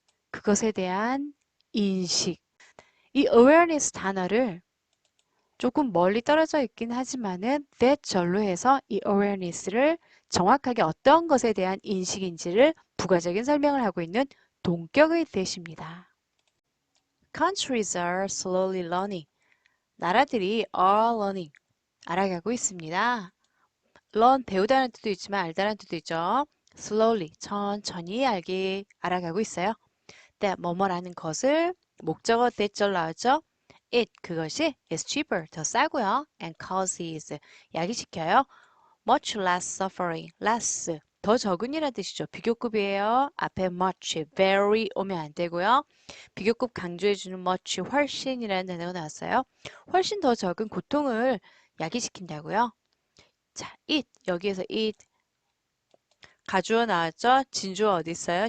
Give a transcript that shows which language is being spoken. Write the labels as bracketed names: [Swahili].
[Korean] 그것에 대한 인식. 이 awareness 단어를 조금 멀리 떨어져 있긴 하지만은 that 절로 해서 이 awareness를 정확하게 어떤 것에 대한 인식인지를 부가적인 설명을 하고 있는 동격의 that입니다. [English] Countries are slowly learning. [Korean] 나라들이 [English] are learning. [Korean] 알아가고 있습니다. learn 배우다는 뜻도 있지만 알다는 뜻도 있죠. slowly 천천히 알아가고 있어요. that 뭐뭐라는 것을 목적어 that절 나왔죠. it 그것이 [English] is cheaper [Korean] 더 싸고요. [English] and causes [Korean] 야기시켜요. [English] much less suffering less [Korean] 더 적은이라는 뜻이죠. 비교급이에요. 앞에 much, very 오면 안 되고요. 비교급 강조해주는 much, 훨씬이라는 단어가 나왔어요. 훨씬 더 적은 고통을 야기시킨다고요. 자, it 여기에서 it 가주어 나왔죠? 진주어 어디 있어요?